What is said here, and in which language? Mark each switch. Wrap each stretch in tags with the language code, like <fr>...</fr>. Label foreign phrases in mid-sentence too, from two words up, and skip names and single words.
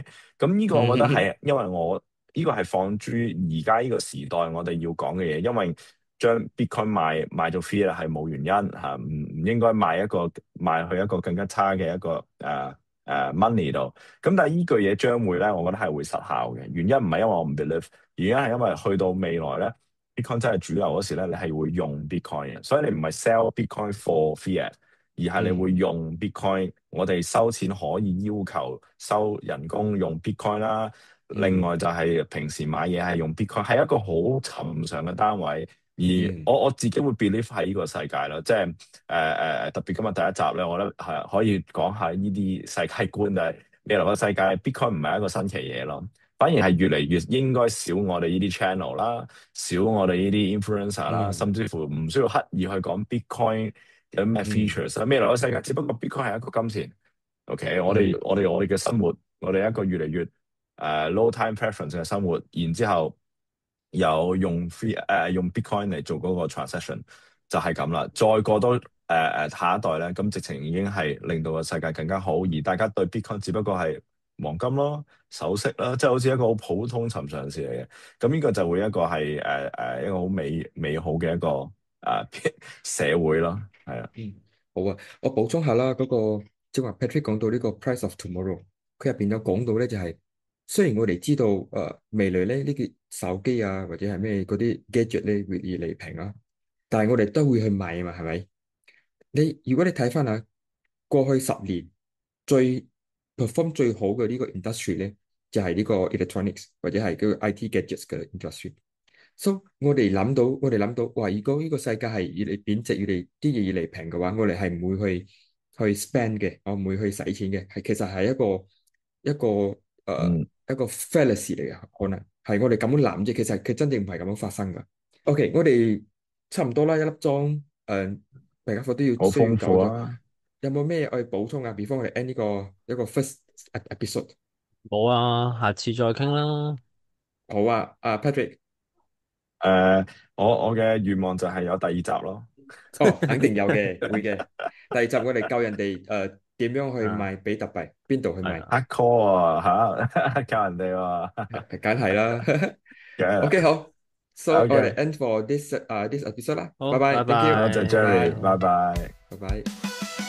<yue>咁呢個我覺得係因為我呢個係放諸而家呢個時代我哋要講嘅嘢，因為將 Bitcoin 賣做 fiat 係冇原因嚇，唔應該賣去一個更加差嘅一個money 度。咁但係依句嘢將會咧，我覺得係會失效嘅。原因唔係因為我唔 believe，原因係因為去到未來咧，Bitcoin 真係主流嗰時咧，你係會用 Bitcoin 嘅，所以你唔係</yue> <en>sell Bitcoin for fiat，</en> <yue>而係你會嗯用 Bitcoin。我哋收錢可以要求收人工用 Bitcoin 啦。另嗯外就係平時買嘢係用 Bitcoin，係一個好尋常嘅單位。而嗯我自己會 believe 喺呢個世界啦，即係特別今日第一集咧，我覺得係可以講下呢啲世界觀，就係未來嘅世界，Bitcoin 唔係一個新奇嘢咯，反而係越嚟越應該少我哋呢啲 channel 啦，少我哋呢啲 influencer 啦，嗯甚至乎唔需要刻意去講 Bitcoin 有咩嗯 features。未來嘅世界只不過 Bitcoin 係一個金錢，OK，嗯我哋嘅生活，我哋一個越嚟越</yue> <en>low time preference</en> <yue>嘅生活，然之後有用 Bitcoin 嚟做嗰個 transaction 就係咁啦。再過多下一代咧，咁直情已經係令到個世界更加好，而大家對 Bitcoin 只不過係黃金咯、首飾啦，即係好似一個好普通尋常事嚟嘅。咁呢個就會一個係一個好美好嘅一個社會咯，係啊。嗯，好啊，我補充下啦，嗰個即係話 Patrick 講到呢個</yue> <en>price of tomorrow，</en> <yue>佢入邊有講到咧，就係雖然我哋知道未來咧呢個手機啊或者係咩嗰啲 gadget 咧會越嚟越平啦，但係我哋都會去買啊嘛，係咪？如果你睇翻下過去10年最 perform 最好嘅呢個 industry 咧，就係呢個 electronics 或者係嗰個</yue> <en>IT gadgets</en> <yue>嘅 industry。So 我哋諗到，哇！如果呢個世界係越嚟貶值，啲嘢越嚟平嘅話，我哋係唔會去 spend 嘅，我唔會去使錢嘅，係其實係嗯，一個 fallacy 嚟嘅，可能係我哋咁樣諗啫，其實佢真正唔係咁樣發生噶。OK，我哋差唔多啦，一粒鐘，大家伙都需要好豐走咗，富啊！有冇咩可以補充啊？before 我哋 end 呢個一個</yue> <en>first episode。</en> <yue>冇啊，下次再傾啦。好啊，Patrick。誒、我嘅願望就係有第二集咯。哦，肯定有嘅，會嘅。第二集我哋教人哋點樣去啊，賣比特幣，邊度去賣，係</yue> <en>hard core</en> <yue>啊嚇，教人哋喎梗係啦。嘅。 OK，好，so 我哋 OK，</yue> <en>end for this episode</en> <yue>啦，拜好，拜拜</yue> <en>，thank you，</en> <yue>多謝拜 Jerry，拜，拜拜。拜拜。</yue>